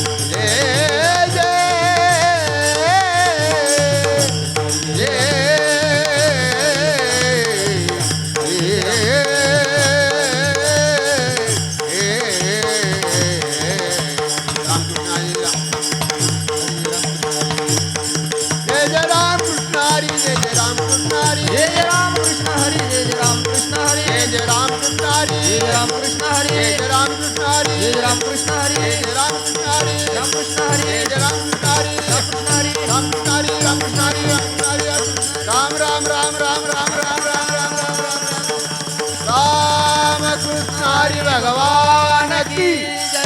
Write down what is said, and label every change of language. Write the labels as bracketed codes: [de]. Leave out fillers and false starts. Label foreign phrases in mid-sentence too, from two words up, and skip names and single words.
[mr] जय जय जय रामकृष्ण हरी जय जय रामकृष्ण हरी जय जय रामकृष्ण हरी जय जय रामकृष्ण हरी जय जय रामकृष्ण हरी जय जय रामकृष्ण हरी जय जय रामकृष्ण हरी जय जय रामकृष्ण हरी जय जय रामकृष्ण हरी रामकृष्ण हरी जय जय रामकृष्ण हरी रामकृष्ण हरी रामकृष्ण हरी रामकृष्ण हरी रामकृष्ण हरी राम राम राम राम राम राम राम राम राम राम राम कृष्ण हरी भगवान की